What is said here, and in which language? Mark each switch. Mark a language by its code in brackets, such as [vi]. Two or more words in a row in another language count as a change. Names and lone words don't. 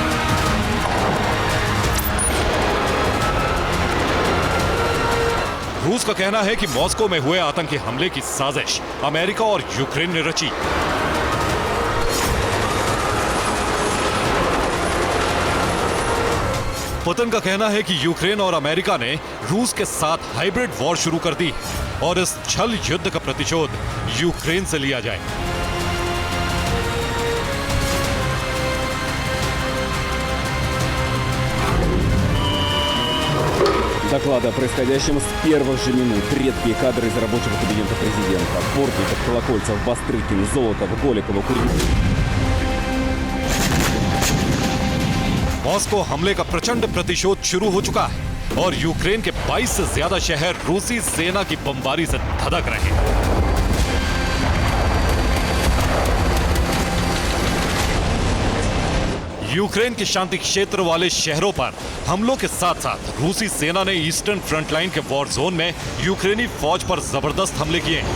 [hi] रूस का कहना है कि मॉस्को में हुए आतंकी हमले की साजिश अमेरिका और यूक्रेन ने रची। पुतिन का कहना है कि यूक्रेन और अमेरिका ने रूस के साथ [en] hybrid war [hi] शुरू कर दी और इस छल युद्ध का प्रतिशोध यूक्रेन से लिया जाए। [ru] Доклады о происходящем с первых же минут. Редкие кадры из рабочего кабинета президента. Бортников, Колокольцев, Бастрыкин, Золотов, Голикова, Курилов. [hi] मॉस्को हमले का प्रचंड प्रतिशोध शुरू हो चुका है और यूक्रेन के 22 से ज्यादा शहर रूसी सेना की बमबारी से धधक रहे हैं। यूक्रेन के शांति क्षेत्र वाले शहरों पर हमलों के साथ साथ रूसी सेना ने [en] Eastern front line [hi] के [en] war zone [hi] में यूक्रेनी फौज पर जबरदस्त हमले किए।